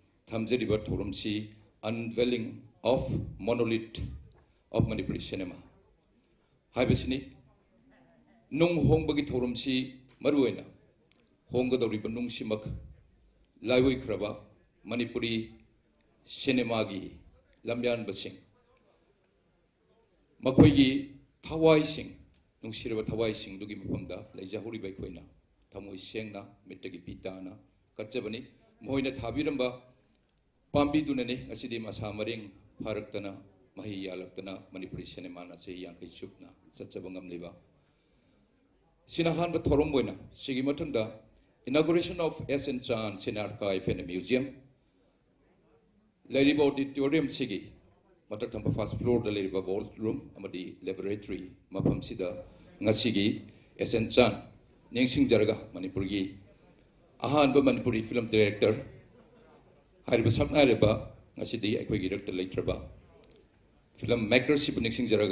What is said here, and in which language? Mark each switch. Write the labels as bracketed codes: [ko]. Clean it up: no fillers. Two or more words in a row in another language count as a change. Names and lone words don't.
[mni] thamjeriba thorumsi [en] unveiling of monolith of Manipuri cinema [mni] haibasini nung hongbagi thorumsi maruena honggadoriba nungsimak laiwoi kraba Manipuri cinema gi lamyan basing makoigi thawai sing nungsiraba thawai sing dugi mapamda leijahuri bai khoina thamoi sengna mittagi pitana kachabani moina thabiramba pambi dunane asidi masa maring pharaktana mahi yalaktana Manipuri cinema na che yang kai chupna chachabangam leba sinahan ba thorom boina sigi mathangda [en] inauguration of SN Chan Sin Archive and Museum [mni] Lady Auditorium Sigi matak thamba [en] first floor [mni] da [en] lady vault room [mni] amadi laboratory mapam sida ngasigi SN Chan ningsing jaraga Manipur gi ahan ba Manipuri [en] film director [mni] hariba sakna reba ngasidi aikoi gi director leitraba [en] film maker [mni] si ningsing jaraga